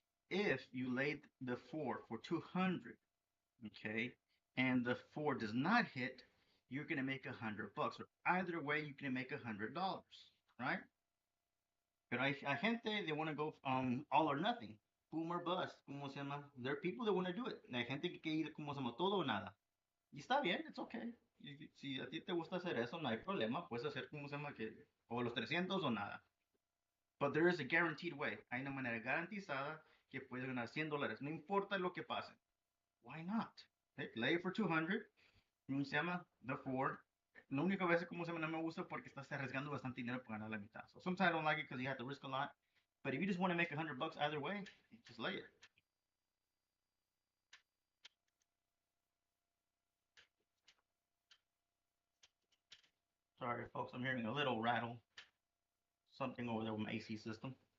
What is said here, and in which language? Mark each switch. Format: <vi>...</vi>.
<en>If you laid the 4 for 200, okay, and the 4 does not hit, you're gonna make 100 bucks. Or either way, you're gonna make $100, right? But</en> <es>hay gente,</es> <en>they want to go all or nothing, boom or bust,</en> <es>como se llama.</es> <en>There are people that want to do it.</en> <es>Hay gente que quiere ir como se llama todo o nada. Y está bien,</es> <en>it's okay.</en> <es>Si a ti te gusta hacer eso, no hay problema. Puedes hacer como se llama que o los 300 o nada.</es> <en>But there is a guaranteed way.</en> <es>Hay una manera garantizada que puedes ganar $100. No importa lo que pase.</es> <en>Why not? Okay, lay it for 200.</en> <es>¿Cómo se llama?</es> <en>The 4.</en> <es>La única vez como se llama no me gusta porque estás arriesgando bastante dinero para ganar la mitad.</es> <en>So sometimes I don't like it because you have to risk a lot. But if you just want to make $100 either way, just lay it. Sorry, folks, I'm hearing a little rattle. Something over there with my AC system.</en>